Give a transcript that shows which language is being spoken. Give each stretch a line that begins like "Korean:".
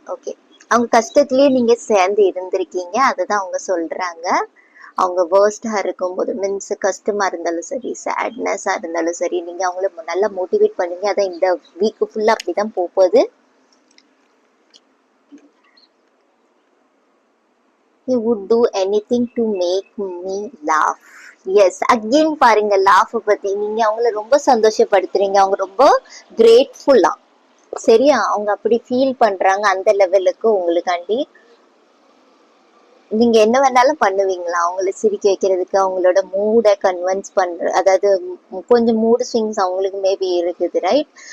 Tamil: Okay, அவங்க கஷ்டத்திலேயே நீங்க சேர்ந்து இருந்திருக்கீங்க, அதுதான் அவங்க சொல்றாங்க. அவங்க வேர்ஸ்டா இருக்கும்போது, மீன்ஸ் கஷ்டமா இருந்தாலும் சரி, சேட்னஸா இருந்தாலும் சரி, நீங்க அவங்கள நல்லா மோட்டிவேட் பண்ணுங்க. அதான் இந்த வீக் ஃபுல்லா அப்படிதான் போகுது.
English: He would do anything to make me laugh.
Tamil: S, again பாருங்க, லாஃப் பத்தி நீங்க அவங்கள ரொம்ப சந்தோஷப்படுத்துறீங்க. அவங்க ரொம்ப கிரேட்ஃபுல்லா, சரியா, அவங்க அப்படி ஃபீல் பண்றாங்க அந்த லெவலுக்கு உங்களுக்காண்டி. நீங்க என்ன வேணாலும் பண்ணுவீங்களா அவங்கள சிரிக்க வைக்கிறதுக்கு, அவங்களோட மூடை கன்வின்ஸ் பண்ற, அதாவது கொஞ்சம் மூடு ஸ்விங்ஸ் அவங்களுக்கு மேபி இருக்குது, ரைட்?